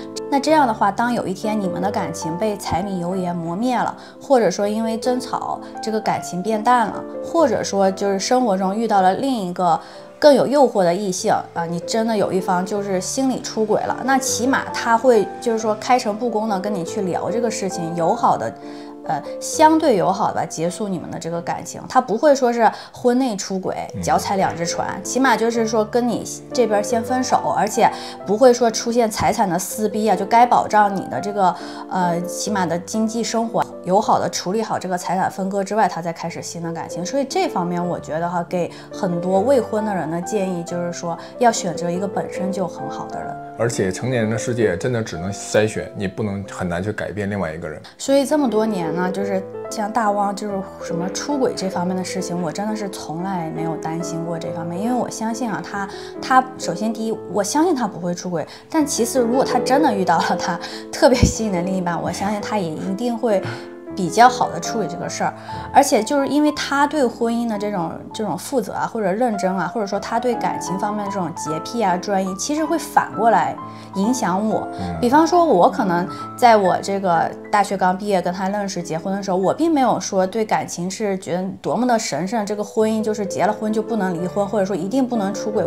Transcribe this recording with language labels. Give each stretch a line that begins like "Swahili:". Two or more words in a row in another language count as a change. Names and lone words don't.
Chinese: 那這樣的話，當有一天你們的感情被柴米油鹽磨滅了，或者說因為爭吵這個感情變淡了，或者說就是生活中遇到了另一個更有誘惑的異性啊，你真的有一方就是心理出軌了，那起碼他會就是說開誠布公的跟你去聊這個事情，友好的相對友好的吧，結束你們的這個感情。他不會說是婚內出軌，腳踩兩隻船，起碼就是說跟你這邊先分手，而且不會說出現財產的撕逼啊，就該保障你的這個起碼的經濟生活，友好的處理好這個財產分割之外，他再開始新的感情。所以這方面我覺得給很多未婚的人的建議就是說，要選擇一個本身就很好的人。而且成年人的世界真的只能篩選，你不能很難去改變另外一個人。所以這麼多年呢，就是像大汪就是什麼出軌這方面的事情，我真的是從來沒有擔心過這方面，因為我相信啊，他首先第一，我相信他不會出軌，但其次，如果他真的遇到了他特別吸引的另一半，我相信他也一定會比較好的處理這個事兒。而且就是因為他對婚姻的這種負責啊，或者認真啊，或者說他對感情方面的這種潔癖啊、專一，其實會反過來影響我。比方說，我可能在我這個大學剛畢業跟他認識結婚的時候，我並沒有說對感情是覺得多麼的神聖，這個婚姻就是結了婚就不能離婚，或者說一定不能出軌。